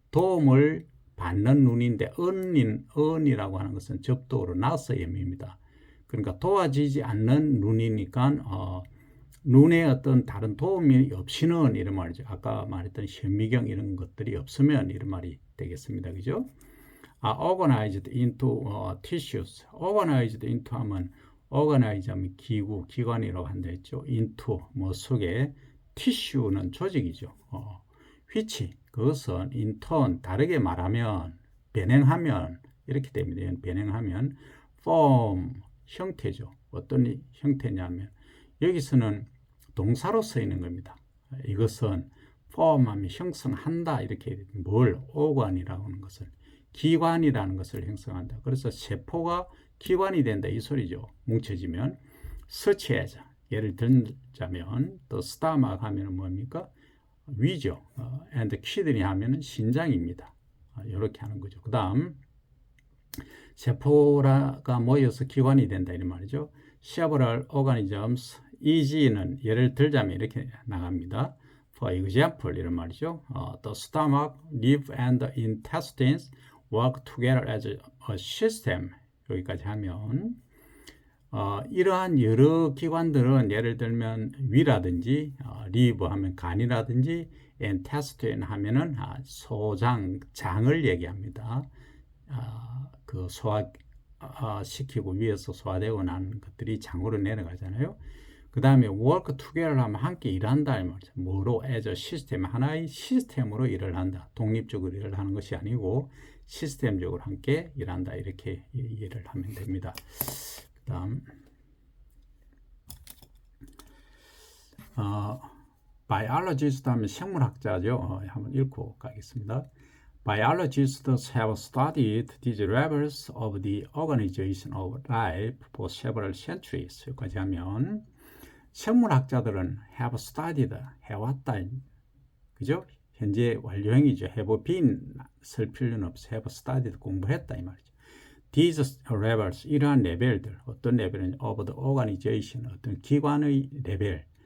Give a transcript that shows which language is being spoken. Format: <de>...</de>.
<ko>도움을 받는 눈인데 언이라고 하는 것은 접두어로 나서의 의미입니다. 그러니까 도와지지 않는 눈이니까 눈에 어떤 다른 도움이 없이는 이런 말이죠. 아까 말했던 현미경 이런 것들이 없으면 이런 말이 되겠습니다. 그죠?</ko> <en>organized into tissues. organized into</en> <ko>하면 organize 하면 기관이라고 한다 했죠.</ko> <en>into</en> <ko>뭐 속에 tissue는 조직이죠.</ko> <en>which</en> <ko>그것은</ko> <en>in turn</en> <ko>다르게 말하면 변형하면 이렇게 됩니다. 변형하면 form 형태죠. 어떤 형태냐면 여기서는 동사로 쓰이는 겁니다. 이것은 form하면 형성한다 이렇게 뭘 organ이라고 하는 것은 기관이라는 것을 형성한다. 그래서 세포가 기관이 된다 이 소리죠. 뭉쳐지면</ko> <en>such as</en> <ko>예를 들자면 또 stomach 하면 뭡니까? 위죠.</ko> <en>and kidney</en> <ko>하면은 신장입니다. 이렇게 하는 거죠. 그 다음 세포가 모여서 기관이 된다 이런 말이죠.</ko> <en>several organisms EG</en> <ko>는 예를 들자면 이렇게 나갑니다.</ko> <en>For example</en> <ko>이런 말이죠.</ko> <en>The stomach, liver and the intestines work together as a system.</en> <ko>여기까지 하면 이러한 여러 기관들은 예를 들면 위라든지 리버 하면 간이라든지 엔테스토인 하면은 소장, 장을 얘기합니다. 그 소화 시키고 위에서 소화되고 난 것들이 장으로 내려가잖아요. 그 다음에</ko> <en>work together</en> <ko>하면 함께 일한다 이 말이죠. 뭐로?</ko> <en>as a system,</en> <ko>하나의 시스템으로 일을 한다. 독립적으로 일을 하는 것이 아니고 시스템적으로 함께 일한다. 이렇게 이해를 하면 됩니다. 그 다음 biologist 하면 생물학자죠. 한번 읽고 가겠습니다.</ko> <en>Biologists have studied these levels of the organization of life for several centuries.</en> <ko>여기까지 하면 생물학자들은</ko> <en>have studied,</en> <ko>해왔다. 그죠? 현재 완료형이죠.</ko> <en>have been</en> <ko>쓸 필요는 없어.</ko> <en>have studied,</en> <ko>공부했다 이 말이죠.</ko> <en>These levels,</en> <ko>이러한 레벨들, 어떤 레벨은</ko> <en>of the organization,</en> <ko>어떤 기관의 레벨.</ko>